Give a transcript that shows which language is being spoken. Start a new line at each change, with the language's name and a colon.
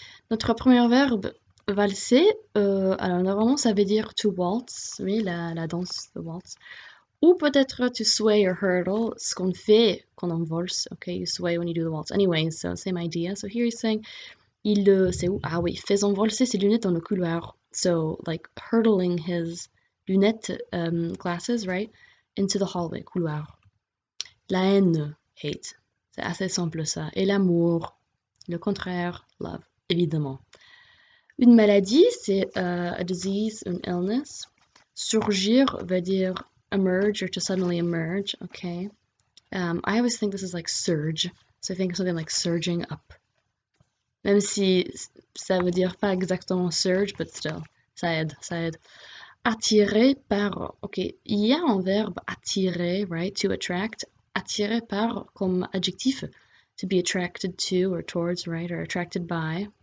French: Notre premier verbe, valser, alors normalement ça veut dire
English: to waltz,
French: oui, la danse,
English: the waltz.
French: Ou peut-être
English: to sway or hurdle,
French: ce qu'on fait quand on valse,
English: ok, you sway when you do the waltz. Anyway, so same idea. So here he's saying,
French: c'est où? Ah oui, faisant valser ses lunettes dans le couloir.
English: So, like, hurdling his lunettes glasses, right, into the hallway, couloir.
French: La haine, hate. C'est assez simple ça. Et l'amour, le contraire, love, évidemment. Une maladie, c'est
English: a disease, an illness.
French: Surgir veut dire
English: emerge or to suddenly emerge, okay? I always think this is like surge. So I think something like surging up.
French: Même si ça veut dire pas exactement surge,
English: but still,
French: ça aide, ça aide. Attirer par, ok, il y a un verbe attirer, right,
English: to attract.
French: Attirer par comme adjectif,
English: to be attracted to or towards, right, or attracted by.